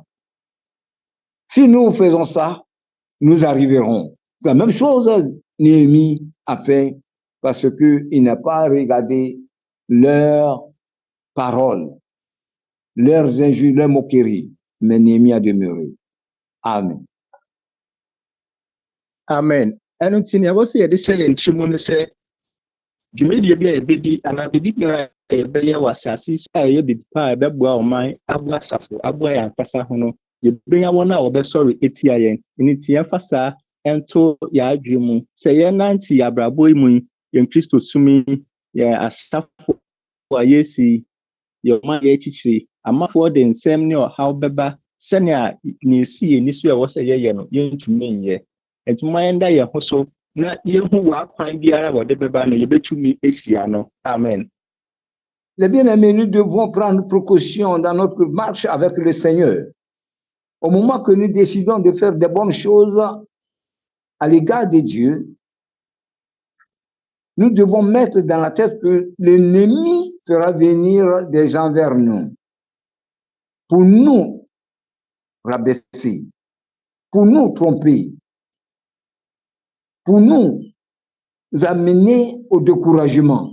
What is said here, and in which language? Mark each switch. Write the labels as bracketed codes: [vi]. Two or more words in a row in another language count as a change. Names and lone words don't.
[fr] Si nous faisons ça, nous arriverons. La même chose, Néhémie a fait parce qu'il n'a pas regardé leurs paroles, leurs injures, leurs moqueries, mais Néhémie a demeuré. Amen. Amen. [ak] Ɛno nti nea wɔsɛ yɛde hyɛ yɛn tirim no sɛ dwumadie bi a yɛbɛdi anaa biribi biara a yɛbɛyɛ wɔ asase a ɛyɛ biribi pa a ɛbɛboa ɔman aboa asafo aboa yɛn ankasa ho no yɛbɛnya wɔn a wɔbɛsɔre etia yɛn ɛno nti yɛmfa saa ɛnto yɛadwene mu sɛ yɛnante abrabɔ yi mu yi yɛn Kristo sumi yɛn asafo a yɛsi yɛn ɔman yɛakyikyiri amafoɔ de nsɛm ne ɔhaw bɛba sɛnea ne esi yɛn ni so a ɛwɔ sɛ yɛyɛ no yɛntumi nyɛ ɛtuma yɛnda yɛn ho so na yɛhu w'akwan biara wɔde bɛba no yɛbɛtumi esia no. Amen. [fr] Les bien-aimés, nous devons prendre précaution dans notre marche avec le Seigneur. Au moment que nous décidons de faire des bonnes choses à l'égard de Dieu, nous devons mettre dans la tête que l'ennemi fera venir des gens vers nous pour nous rabaisser, pour nous tromper, pour nous amener au découragement.